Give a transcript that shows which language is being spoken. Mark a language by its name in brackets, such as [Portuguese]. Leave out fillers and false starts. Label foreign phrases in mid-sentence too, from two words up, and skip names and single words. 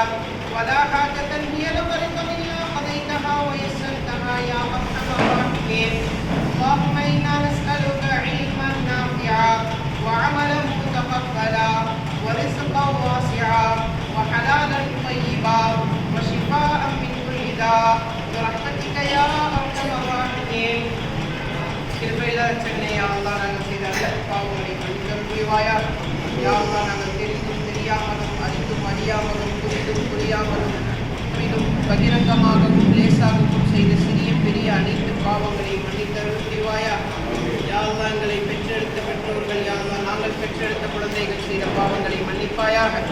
[Arabic] ولا حاجة هي لك إلا قضيتها ويسرتها يا أرحم الراحمين اللهم إنا نسألك علما نافعا وعملا متقبلا ورزقا واسعا وحلالا طيبا وشفاء من كل داء برحمتك يا أرحم الراحمين கிருபையில [Tamil] சென்னை அல்லா நாங்கள் செய்த பாவங்களை மன்னித்தல் புரிவாயா [Arabic] يا الله [Tamil] நாங்கள் தெரிந்தும் தெரியாமலும் அறிந்தும் அறியாமலும் புரிந்தும் புரியாமலும் மீண்டும் பகிரங்கமாகவும் லேசாகவும் செய்த சிறிய பெரிய அனைத்து பாவங்களை மன்னித்தல் புரிவாயா [Arabic] يا الله [Tamil] எங்களை பெற்றெடுத்த பெற்றோர்கள் [Arabic] يا الله [Tamil] நாங்கள் பெற்றெடுத்த குழந்தைகள் செய்த பாவங்களை மன்னிப்பாயாக